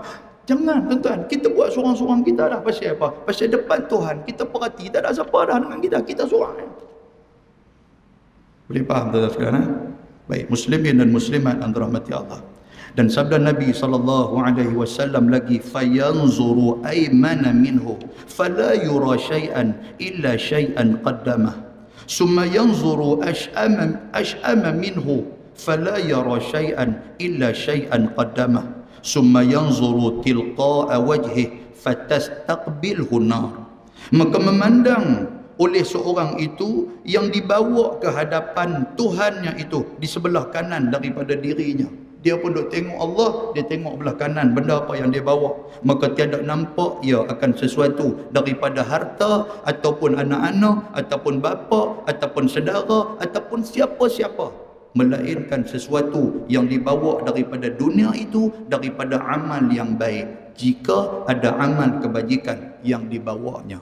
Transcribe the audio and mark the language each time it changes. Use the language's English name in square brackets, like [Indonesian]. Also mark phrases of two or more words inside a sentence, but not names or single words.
[Malay] Jangan tuan-tuan, kita buat seorang-seorang kita dah. Pasal apa? Pasal depan Tuhan, kita perhati tak ada siapa dah dengan kita. Kita seorang. Boleh faham tuan-tuan sekalian? Baik, muslimin dan muslimat yang dirahmati Allah. Dan sabda Nabi SAW lagi, [Arabic] فينظر أيمن منه فلا يرى شيئا إلا شيئا قدمه. ثم ينظر أشأم منه فلا يرى شيئا إلا شيئا قدمه. ثم ينظر تلقاء وجهه فتستقبله النار. [Malay] Maka memandang oleh seorang itu yang dibawa ke hadapan Tuhannya itu di sebelah kanan daripada dirinya. Dia pun duk tengok Allah, dia tengok belah kanan benda apa yang dia bawa. Maka tiada nampak ia akan sesuatu daripada harta ataupun anak-anak ataupun bapa ataupun saudara ataupun siapa-siapa, melainkan sesuatu yang dibawa daripada dunia itu, daripada amal yang baik, jika ada amal kebajikan yang dibawanya.